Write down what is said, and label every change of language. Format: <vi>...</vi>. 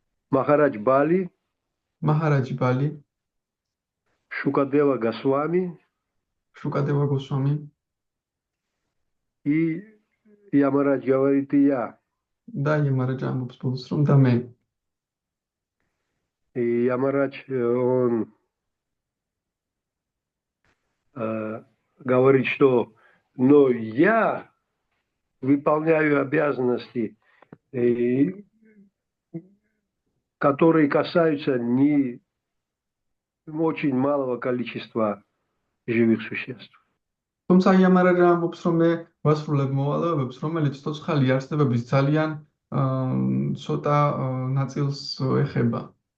<ru>Махарадж Бали. Махараджи Бали. Шукадева Госвами. Шукадева Госвами. И Ямарадж говорит, и я.</ru> <ka>Да, Ямарадж амбობს ბოლოს, რომ და მე.</ka> <ru>И Ямарадж, он говорит, что но я выполняю обязанности, которые касаются не очень малого количества живых существ.</ru> <ka>თუმცა იამარაჯა ამბობს, რომ მე ვასრულებ მოვალეობებს, რომელიც ცოცხალი არსებების ძალიან ცოტა ნაწილს ეხება.</ka>